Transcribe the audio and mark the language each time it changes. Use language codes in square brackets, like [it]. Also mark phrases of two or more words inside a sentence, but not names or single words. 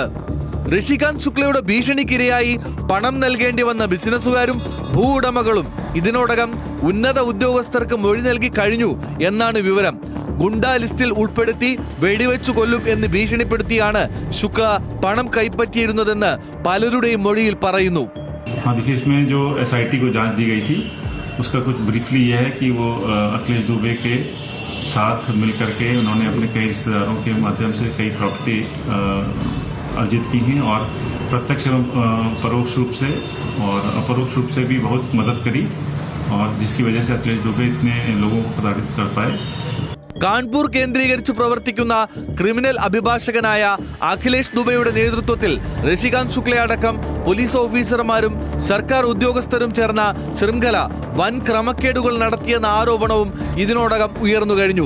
[ml] ഋഷികാന്ത് ശുക്ലയുടെ ഭീഷണിക്കിരയായി പണം നൽകേണ്ടി വന്ന ബിസിനസ്സുകാരും ഭൂവുടമകളും ഇതിനോടകം ഉന്നത ഉദ്യോഗസ്ഥർക്ക് മൊഴി നൽകി കഴിഞ്ഞു എന്നാണ് വിവരം. ഗുണ്ടാ ലിസ്റ്റിൽ ഉൾപ്പെടുത്തി വെടിവെച്ചു കൊല്ലും എന്ന് ഭീഷണിപ്പെടുത്തിയാണ് ശുക്ല പണം കൈപ്പറ്റിയിരുന്നതെന്ന് പലരുടെയും മൊഴിയിൽ പറയുന്നു. [hi] देखिए, इसमें जो SIT को जांच दी गई थी उसका कुछ ब्रीफली यह है कि वो अखिलेश दुबे के साथ मिलकर के उन्होंने अपने कई रिश्तेदारों के माध्यम से कई प्रॉपर्टी अर्जित की हैं और प्रत्यक्ष एवं परोक्ष रूप से और अपरोक्ष रूप से भी बहुत मदद करी और जिसकी वजह से अखिलेश दुबे इतने लोगों को प्रताड़ित कर पाए. [ml] കാൺപൂർ കേന്ദ്രീകരിച്ച് പ്രവർത്തിക്കുന്ന ക്രിമിനൽ അഭിഭാഷകനായ അഖിലേഷ് ദുബെയുടെ നേതൃത്വത്തിൽ ഋഷികാന്ത് ശുക്ലയടക്കം പോലീസ് ഓഫീസർമാരും സർക്കാർ ഉദ്യോഗസ്ഥരും ചേർന്ന ശൃംഖല വൻ ക്രമക്കേടുകൾ നടത്തിയെന്ന ആരോപണവും ഇതിനോടകം ഉയർന്നു കഴിഞ്ഞു.